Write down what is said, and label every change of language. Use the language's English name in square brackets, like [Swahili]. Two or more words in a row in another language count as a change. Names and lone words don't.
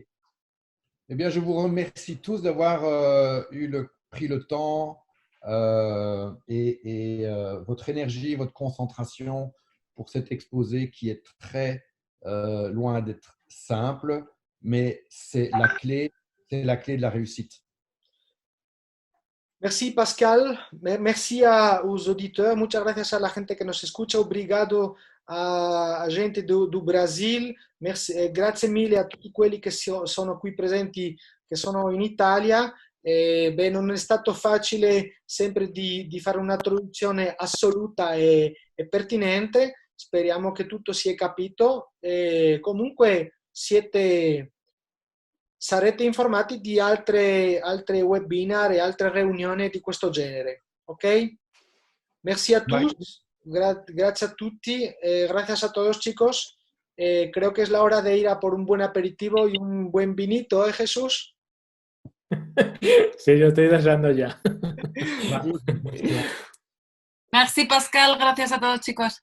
[French] Eh bien, je vous remercie tous d'avoir pris le temps et votre énergie, votre concentration pour cet exposé qui est très loin d'être simple, mais c'est la clé de la réussite. Merci Pascal, merci aos auditeurs, [Spanish] muchas gracias a la gente que nos escucha, [Portuguese] obrigado a gente do Brasil, [Italian] grazie mille a tutti quelli che sono qui presenti, che sono in Italia. Non è stato facile sempre di fare una traduzione assoluta e pertinente, speriamo che tutto si è capito. Comunque sarete informati di altre webinar e altre riunioni di questo genere, ok? [Spanish] Merci a todos, gracias [Italian] a tutti, [Spanish] gracias a todos chicos. Creo que es la hora de ir a por un buen aperitivo y un buen vinito, ¿eh, Jesús? Sí, yo estoy deseando ya. Merci Pascal, gracias a todos chicos.